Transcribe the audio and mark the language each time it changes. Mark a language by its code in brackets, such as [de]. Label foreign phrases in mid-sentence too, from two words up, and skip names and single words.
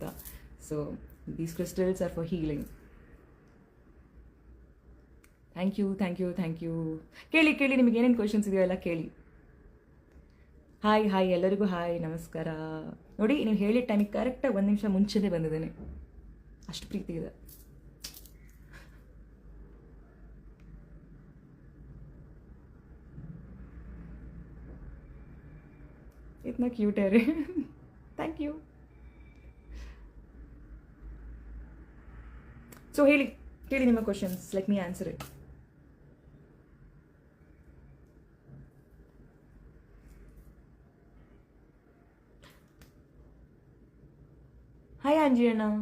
[en] So these crystals are for healing. Thank you. [kn] ಕೇಳಿ, ನಿಮಗೆ ಏನೇನು ಕ್ವೆಶನ್ಸ್ ಇದೆಯೋ ಎಲ್ಲ ಕೇಳಿ. ಹಾಯ್ ಎಲ್ಲರಿಗೂ ಹಾಯ್, ನಮಸ್ಕಾರ. ನೋಡಿ, ನೀವು ಹೇಳಿದ ಟೈಮಿಗೆ ಕರೆಕ್ಟಾಗಿ 1 ನಿಮಿಷ ಮುಂಚೆನೇ ಬಂದಿದ್ದೇನೆ. ಅಷ್ಟು ಪ್ರೀತಿ ಇದೆ. [hi] इतना क्यूट है रे. [en] Thank you. [kn] ಸೊ ಕೇಳಿ ನಿಮ್ಮ ಕ್ವಶನ್ಸ್. [en] let me answer it. [kn] ಹಾಯ್ ಆಂಜಿ ಅಣ್ಣ.